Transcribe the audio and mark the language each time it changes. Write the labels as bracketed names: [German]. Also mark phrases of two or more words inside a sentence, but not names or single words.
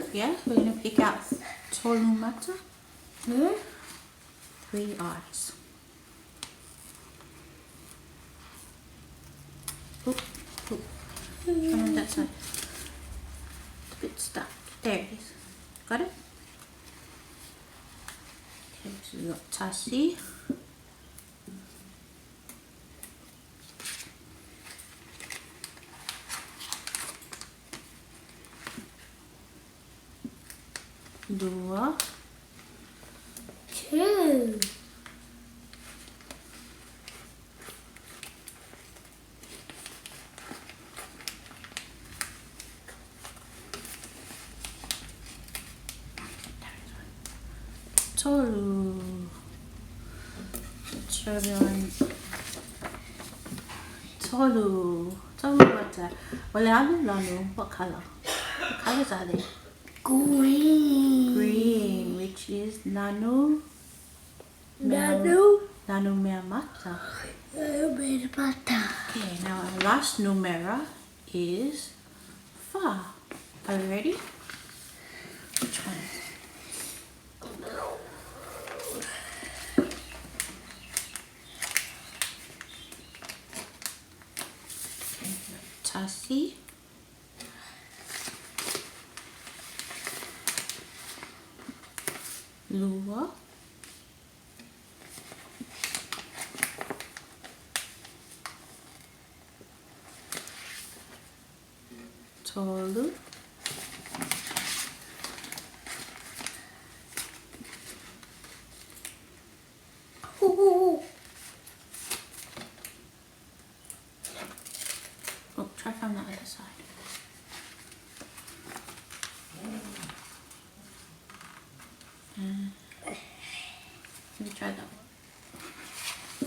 [English] Yeah, we're gonna pick out [Samoan] Tolu mata. [English] 3 eyes. Oop, oop. On that side. It's a bit stuck. There it is. Got it? Okay, so we got Tasi. Lua. 2. Tolu. Let's show everyone. Tolu. [Samoan] Tolu mata. Lanu. [English] What color? What colors are they? Green. Green, which is Nanu. Nanu. [Samoan] Nanu mea mata. [English] Mata. Okay, now our last numera is Fa. Are you ready? Which one? Okay, Tasi. Lua. Tolu. Oh, try from the other side. Let me try that one.